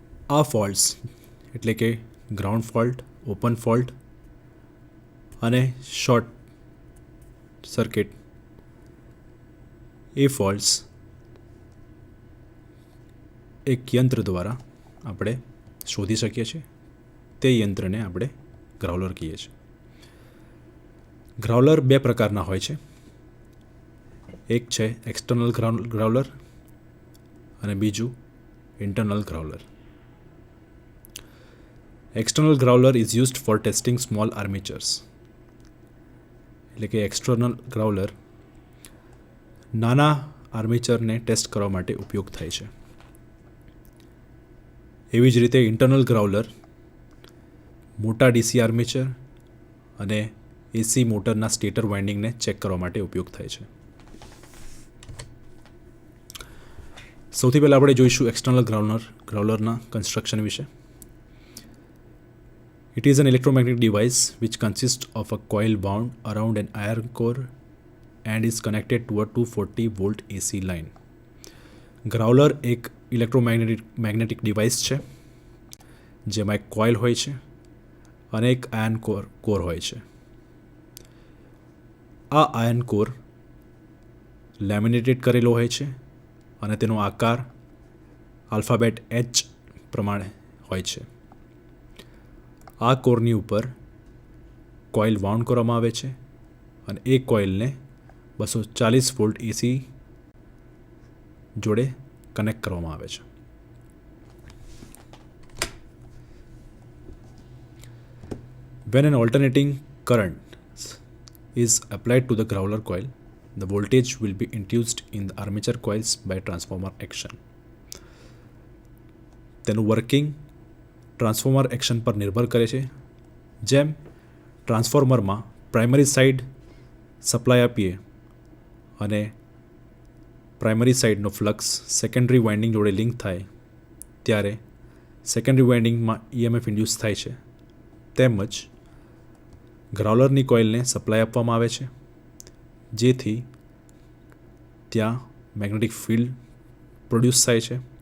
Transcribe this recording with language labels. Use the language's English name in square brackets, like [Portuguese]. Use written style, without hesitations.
[Gujarati] આ ફોલ્ટ્સ એટલે કે ગ્રાઉન્ડ ફોલ્ટ, ઓપન ફોલ્ટ અને શોર્ટ સર્કિટ, એ ફોલ્ટ્સ એક યંત્ર દ્વારા આપણે શોધી શકીએ છીએ. તે યંત્રને આપણે ગ્રાઉલર કહીએ છીએ. ગ્રાઉલર બે પ્રકારના હોય છે. એક છે એક્સટર્નલ ગ્રાઉલર અને બીજું internal ગ્રાઉલર. [English] External growler is used for testing small armatures. [Gujarati] એટલે કે એક્સટર્નલ ગ્રાઉલર નાના આર્મેચરને ટેસ્ટ કરવા માટે ઉપયોગ થાય છે. એવી જ રીતે ઇન્ટરનલ ગ્રાઉલર મોટા ડીસી આર્મેચર અને એસી મોટરના સ્ટેટર વાઇન્ડિંગને ચેક કરવા માટે ઉપયોગ થાય છે. સૌથી પહેલાં આપણે જોઈશું એક્સટર્નલ ગ્રાઉલરના કન્સ્ટ્રક્શન વિશે. [English] It is an electromagnetic device which consists of a coil wound around an iron core and is connected to a 240 volt AC line. [Gujarati] ગ્રાઉલર એક ઇલેક્ટ્રોમેગ્નેટિક ડિવાઇસ છે જેમાં એક કોઇલ હોય છે અને એક આયર્ન કોર હોય છે. આ આયર્ન કોર લેમિનેટેડ કરેલો હોય છે અને તેનો આકાર આલ્ફાબેટ H પ્રમાણે હોય છે. આ કોરની ઉપર કોઇલ વાઉન્ડ કરવામાં આવે છે અને એ કોઇલને 240 વોલ્ટ એસી જોડે કનેક્ટ કરવામાં આવે છે. [English] When an alternating current is applied to the growler coil, the voltage will be induced in the armature coils by transformer action. [Gujarati] તેનું વર્કિંગ ટ્રાન્સફોર્મર એક્શન પર નિર્ભર કરે છે. જેમ ટ્રાન્સફોર્મરમાં પ્રાઇમરી સાઇડ સપ્લાય આપીએ અને પ્રાઇમરી સાઇડનો ફ્લક્સ સેકન્ડરી વાઇન્ડિંગ જોડે લિંક થાય ત્યારે સેકન્ડરી વાઇન્ડિંગમાં EMF ઇન્ડ્યુસ થાય છે, તેમજ ગ્રાઉલરની કોઇલને સપ્લાય આપવામાં આવે છે જેથી ત્યાં મેગ્નેટિક ફિલ્ડ પ્રોડ્યુસ થાય છે.